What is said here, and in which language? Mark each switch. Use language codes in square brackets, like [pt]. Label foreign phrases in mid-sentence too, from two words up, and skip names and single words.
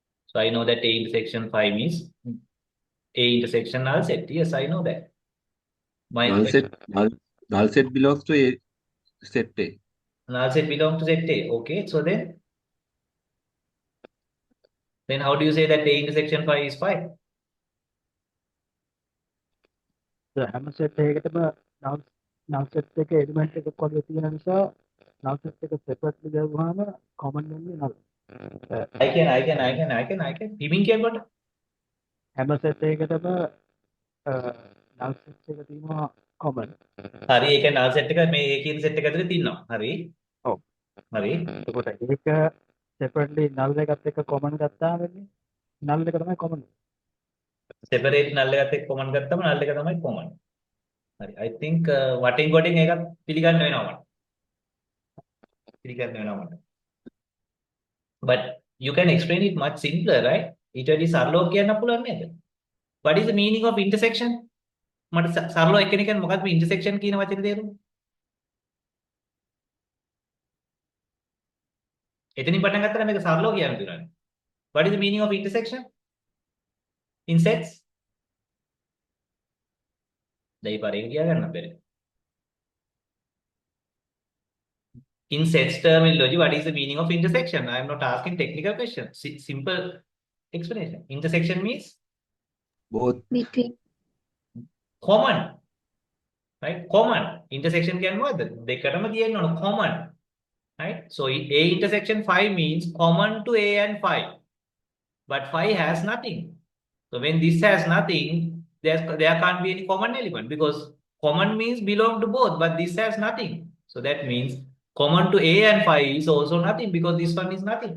[en] So I know that A intersection 5 means A intersection null set. Yes, I know that. My Null set belongs to A set A. null set belongs to set A. Okay, so then how do you say that A intersection 5 is 5? [si] හැම සෙට් එකකටම [en] null set [si] එක එලිමන්ට් එකක් වගේ තියෙන නිසා [en] null set [si] එක සෙපරේට්ලි ගවුවාම කොමන් වෙන්නේ නල්. [en] I can. Even can what? [si] හැම සෙට් එකකටම [en] null set [si] එක තියෙනවා කොමන්. හරි ඒක [en] null set [si] එක මේ A කියන set එක ඇතුලේ තියෙනවා. හරි. ඔව්. හරි. එතකොට ඒක [en] separately null [si] එකත් එක්ක කොමන් ගත්තාම වෙන්නේ නල් එක තමයි කොමන්. [en] separate null [si] එකත් එක්ක common ගත්තම null එක තමයි common. හරි. [en] I think [si] වටින් කොටින් ඒකත් පිළිගන්න වෙනවා මට. පිළිගන්න වෙනවා මට. [en] But you can explain it much simpler, right? [si] ඊට වැඩි සරලව කියන්න පුළුවන් නේද? [en] What is the meaning of intersection? [si] මට සරලව එකිනෙක මොකක්ද මේ intersection කියන වචනේ තේරුම? එතනින් පටන් ගත්තා නම් මේක සරලව කියන්න පුළුවන්. [en] What is the meaning of intersection? In sets? දැන් පාරේ කියා ගන්න බැරි. In sets terminology, what is the meaning of intersection? I am not asking technical questions. Simple explanation. Intersection means Both. Between. common. Right? Common. [si] Intersection කියන්නේ මොකද්ද? දෙකටම තියෙන්න ඕන [en] common. Right? So A intersection 5 means common to A and 5. But 5 has nothing. So when this has nothing, there can't be any common element because common means belong to both, but this has nothing. So that means common to A and 5 is also nothing because this one is nothing.